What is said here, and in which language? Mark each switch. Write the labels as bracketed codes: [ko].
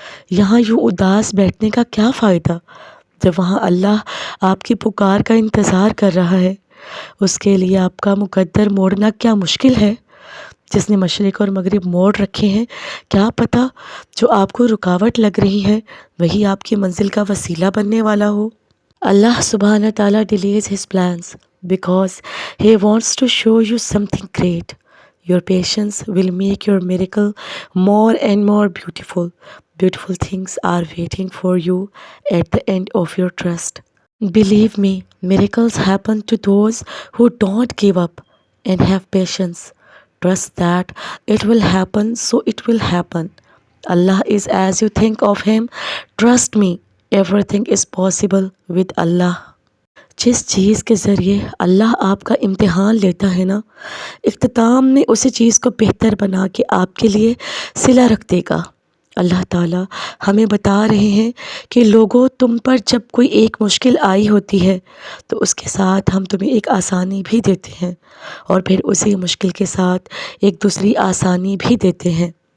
[ur] یہاں یوں اداس بیٹھنے کا کیا فائدہ جب وہاں اللہ آپ کی پکار کا انتظار کر رہا ہے؟ اس کے لیے آپ کا مقدر موڑنا کیا مشکل ہے؟ جس نے مشرق اور مغرب موڑ رکھے ہیں، کیا پتہ جو آپ کو رکاوٹ لگ رہی ہے وہی آپ کی منزل کا وسیلہ بننے والا ہو۔ اللہ سبحانہ تعالیٰ [en] delays his plans because he wants to show you something great. Your patience will make your miracle more and more beautiful. Beautiful things are waiting for you at the end of your trust. Believe me, miracles happen to those who don't give up and have patience. Trust that it will happen, so it will happen. Allah is as you think of Him. Trust me, everything is possible with Allah. [ur] جس چیز کے ذریعے اللہ آپ کا امتحان لیتا ہے نا، اختتام میں اسی چیز کو بہتر بنا کے آپ کے لیے صلہ رکھ دے گا۔ اللہ تعالیٰ ہمیں بتا رہے ہیں کہ لوگوں، تم پر جب کوئی ایک مشکل آئی ہوتی ہے تو اس کے ساتھ ہم تمہیں ایک آسانی بھی دیتے ہیں، اور پھر اسی مشکل کے ساتھ ایک دوسری آسانی بھی دیتے ہیں۔